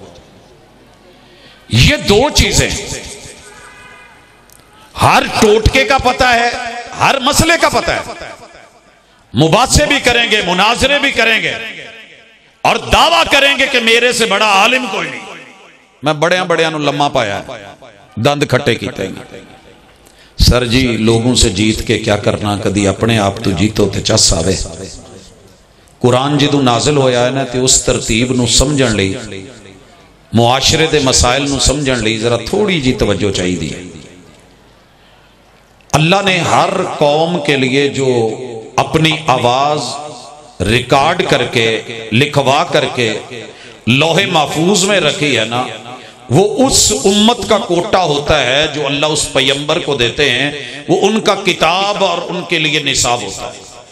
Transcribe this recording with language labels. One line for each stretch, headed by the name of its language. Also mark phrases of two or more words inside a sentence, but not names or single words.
Urdu: یہ 2 چیزیں، ہر ٹوٹکے کا پتہ ہے، ہر مسئلے کا پتہ ہے، مباحثے بھی کریں گے، مناظرے بھی کریں گے، اور دعویٰ کریں گے کہ میرے سے بڑا عالم کوئی نہیں،
Punjabi: میں بڑیاں نو لمحہ پایا ہے، دند کھٹے کیتے ہیں۔ سر جی لوگوں سے جیت کے کیا کرنا، کدی اپنے آپ تو جیتو تے چس آوے۔ قرآن جدو نازل ہویا ہے نا تے اس ترتیب نو سمجھن لئی، معاشرے دے مسائل نو سمجھن لئی ذرا تھوڑی جی توجہ چاہیے دی۔
Urdu: اللہ نے ہر قوم کے لیے جو اپنی آواز ریکارڈ کر کے لکھوا کر کے لوح محفوظ میں رکھی ہے نا، وہ اس امت کا کوٹا ہوتا ہے جو اللہ اس پیغمبر کو دیتے ہیں، وہ ان کا کتاب اور ان کے لیے نصاب ہوتا ہے۔